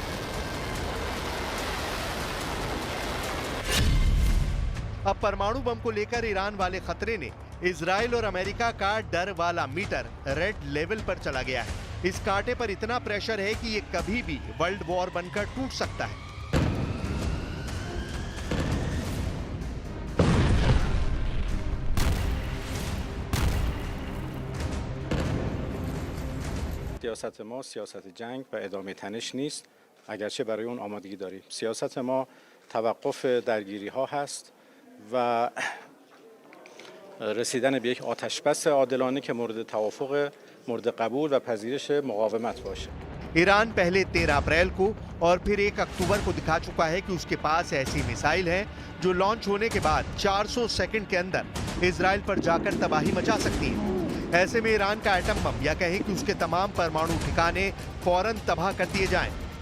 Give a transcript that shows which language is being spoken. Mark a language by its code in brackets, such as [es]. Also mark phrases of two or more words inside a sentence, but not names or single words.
[hi] अब परमाणु बम को लेकर ईरान वाले खतरे ने इजराइल और अमेरिका का डर वाला मीटर [en] red level [hi] पर चला गया है। इस कांटे पर इतना प्रेशर है कि ये कभी भी [en] world war [hi] बनकर टूट सकता है। [fa] سیاست ما سیاست جنگ و ادامه تنش نیست، اگرچه برای اون آمادگی داریم. سیاست ما توقف درگیری ها هست و رسیدن به یک آتشبس عادلانه که مورد توافق، مورد قبول و پذیرش مقاومت باشه. [hi] ईरान पहले 13 अप्रैल को और फिर 1 अक्टूबर को दिखा चुका है कि उसके पास ऐसी मिसाइल है जो लॉन्च होने के बाद 400 सेकंड के अंदर इजराइल पर जाकर तबाही मचा सकती है। ऐसे में ईरान का एटम बम या कहें कि उसके तमाम परमाणु ठिकाने फौरन तबाह कर दिए जाएं।